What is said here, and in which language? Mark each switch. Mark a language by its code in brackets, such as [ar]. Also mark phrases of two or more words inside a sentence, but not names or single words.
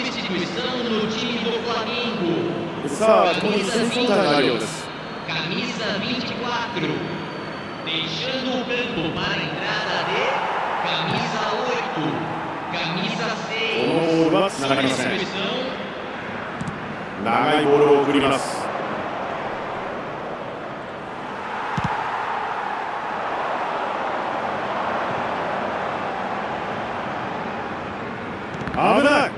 [pt] substituição no time do Flamengo. [ja] さあ、共にセンターになるようです。 [pt] Camisa 24, deixando o campo para a entrada de camisa 8, camisa 6. [ja] このボールはつながりません。長いボールを送ります。危ない。